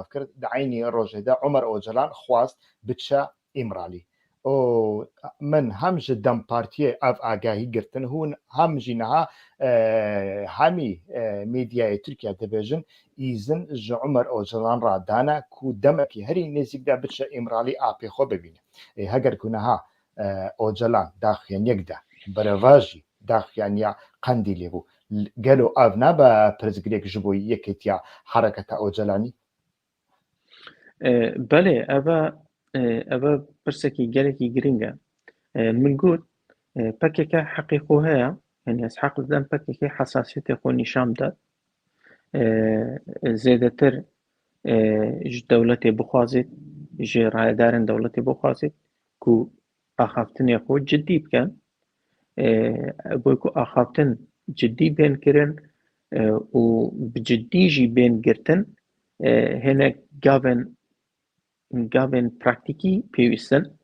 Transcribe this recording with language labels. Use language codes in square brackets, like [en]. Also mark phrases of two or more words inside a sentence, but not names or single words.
[ku] کرد دعینی ڕۆژێدا عمەر ئۆجەلان خواست بچە ئیمرالی من هەمژ دەم پارتیە ئەف ئاگاهی گرتن هون هەمژی نەها هەمی میدیای تورکیا دەبێژن ئیزن ژە عمەر ئۆجەلان ڕادانە کو دەمەکی هەری نێزیکدا بچە ئیمرالی ئاپێ خۆ ببینە هەگەر کوونەها ئۆجەلان داخیانیەکدا بەرەڤژی داخیانیا قەندی لێبوو گەلو ئاv نابە پرزگرێک ji بۆ یەکێتیا حرەکەتە ئۆجەلانی بەڵێ ئەvە پرسێکی گەلێکی گرنگە من گوت پەکێکە حەقی خۆ هەیە یعنی حەق دەم پەکێکی حەساسیەتی خۆ نیشان بدات زێدەتر ji dewletê bixwazit ji rayedarên dewletê bixwazit ku axaftinê xwe ciddî bikin بۆ ku axaftin ciddî bên kirin û bi ciddî jî bên girtin hinek gavên praktîkî pêwîstin